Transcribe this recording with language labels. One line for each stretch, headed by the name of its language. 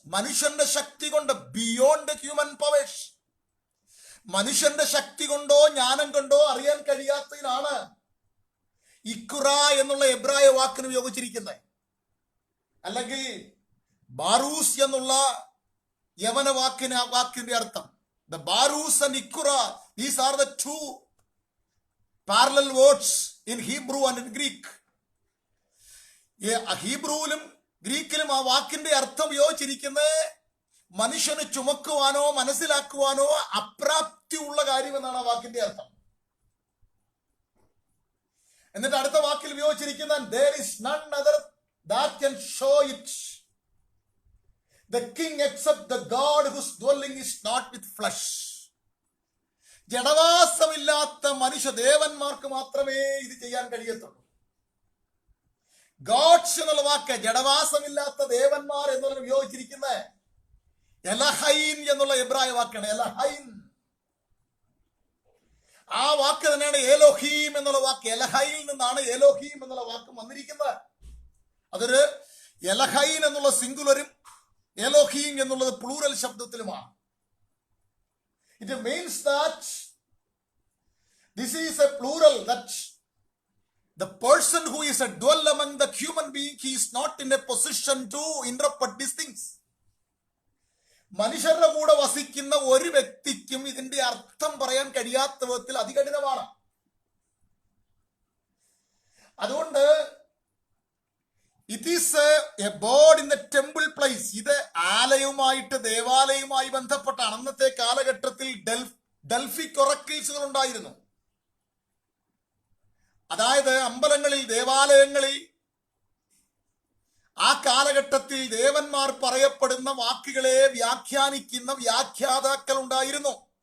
Malayalam: മനുഷ്യന്റെ ശക്തി കൊണ്ട്,
English: beyond human powers,
Malayalam: മനുഷ്യന്റെ ശക്തി കൊണ്ടോ ജ്ഞാനം കൊണ്ടോ അറിയാൻ കഴിയാത്തതിനാണ് ഇക്കുറ എന്നുള്ള എബ്രായ വാക്കിന് ഉപയോഗിച്ചിരിക്കുന്നത്. അല്ലെങ്കിൽ ബാറൂസ് എന്നുള്ള യവന വാക്കിന്റെ അർത്ഥം.
English: The Barus and Ikura, these are the two parallel words in Hebrew and in Greek.
Malayalam: ഹീബ്രുവിലും ഗ്രീക്കിലും ആ വാക്കിന്റെ അർത്ഥം ഉപയോഗിച്ചിരിക്കുന്നത് മനുഷ്യന് ചുമക്കുവാനോ മനസ്സിലാക്കുവാനോ അപ്രാപ്തി ഉള്ള കാര്യം എന്നാണ് ആ വാക്കിന്റെ അർത്ഥം. എന്നിട്ട് അടുത്ത വാക്കിൽ ഉപയോഗിച്ചിരിക്കുന്ന
English: there is none other that can show it, the king except the God whose dwelling is not with flesh.
Malayalam: ജഡവാസമില്ലാത്ത മനുഷ്യദേവന്മാർക്ക് മാത്രമേ ഇത് ചെയ്യാൻ കഴിയത്തുള്ളൂ. ഗോഡ്സ് എന്നുള്ള വാക്ക് ജഡവാസമില്ലാത്ത ദേവന്മാർ എന്നുള്ള ഉപയോഗിച്ചിരിക്കുന്ന എലഹൈൻ എന്നുള്ള എബ്രായ വാക്കാണ്. എലഹൈൻ, ആ വാക്ക് തന്നെയാണ് എലോഹീം എന്നുള്ള വാക്ക്. എലഹൈൽ നിന്നാണ് എലോഹീം എന്നുള്ള വാക്ക് വന്നിരിക്കുന്നത്. അതൊരു എലഹൈൻ എന്നുള്ള സിംഗുലരും എലോഹീം എന്നുള്ളത് plural ശബ്ദത്തിലുമാണ്.
English: It means that this is a plural, that the person who is a dwell among the human being, he is not in a position to interpret these things.
Malayalam: മനുഷ്യരുടെ കൂടെ വസിക്കുന്ന ഒരു വ്യക്തിക്കും ഇതിന്റെ അർത്ഥം പറയാൻ കഴിയാത്ത വിധത്തിൽ അതികഠിനമാണ്.
English: അതുകൊണ്ട് it is a board in the temple place.
Malayalam: ഇത് ആലയവുമായിട്ട്, ദേവാലയവുമായി ബന്ധപ്പെട്ടാണ്. അന്നത്തെ കാലഘട്ടത്തിൽ ഡെൽഫിക് ഒറക്കിൾസുകൾ ഉണ്ടായിരുന്നു. അതായത് അമ്പലങ്ങളിൽ, ദേവാലയങ്ങളിൽ ആ കാലഘട്ടത്തിൽ ദേവന്മാർ പറയപ്പെടുന്ന വാക്കുകളെ വ്യാഖ്യാനിക്കുന്ന വ്യാഖ്യാതാക്കൾ ഉണ്ടായിരുന്നു.